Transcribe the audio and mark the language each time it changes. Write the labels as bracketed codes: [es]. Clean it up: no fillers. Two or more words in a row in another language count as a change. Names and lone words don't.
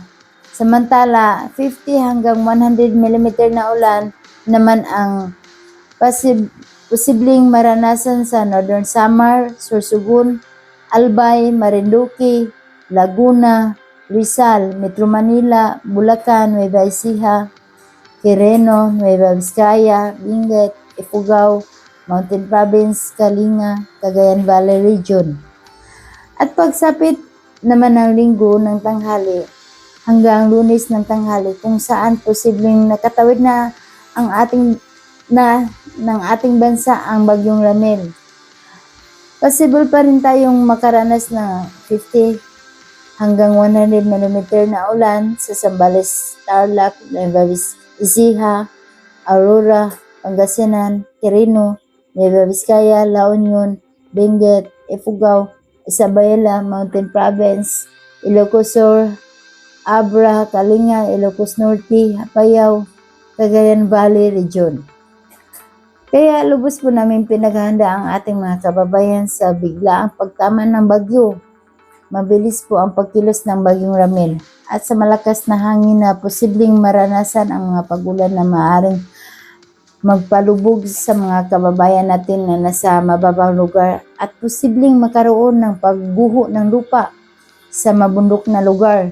[tl] Samantala, 50 hanggang 100 mm na ulan naman ang posibleng maranasan sa Northern Samar, Sorsogon, Albay, Marinduque, Laguna, Rizal, Metro Manila, Bulacan, Nueva Ecija, Quirino, Nueva Vizcaya, Benguet, Ifugao, Mountain Province, Kalinga, Cagayan Valley Region. At pagsapit naman ng linggo ng tanghali hanggang Lunes ng tanghali kung saan posibleng nakatawid na ang ng ating bansa ang bagyong Ramel. Possible pa rin tayong makaranas ng 50 hanggang 100 mm na ulan sa Zambales, Tarlac, Nueva Ecija, Aurora, Pangasinan, Quirino, Nueva Vizcaya, La Union, Benguet, Ifugao, Isabela, Mountain Province, Ilocos Sur, Abra, Kalinga, Ilocos Norte, Apayao, Cagayan Valley Region. Kaya lubos po namin pinaghahanda ang ating mga kababayan sa biglaang pagtama ng bagyo. Mabilis po ang pagkilos ng bagyong Ramel at sa malakas na hangin na posibleng maranasan ang mga pagulan na maaaring magpalubog sa mga kababayan natin na nasa mababang lugar at posibleng makaroon ng pagguho ng lupa sa mabundok na lugar.